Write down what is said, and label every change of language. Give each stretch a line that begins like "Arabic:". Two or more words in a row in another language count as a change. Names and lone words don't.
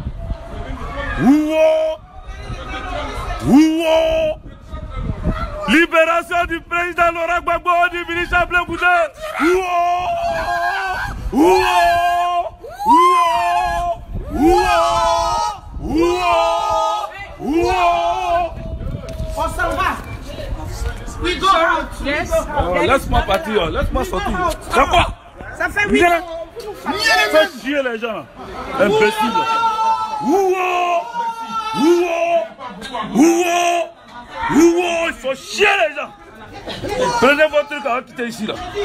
French: Ouo! Ouo! Libération du président Laurent Gbagbo du ministre Ablaye Goudé! Ouo! Ouo! Ouo! Ouo! Ouo! On s'en va.
English: We go out. Yes.
French: Laisse-moi partir, laisse-moi sortir. Ça quoi? Ça fait 8 ans. Faites chier les gens. Imbécile. Ouo! Ouo! Ouo! Ouo! Il faut chier les gens. Prenez votre truc avant de quitter ici là.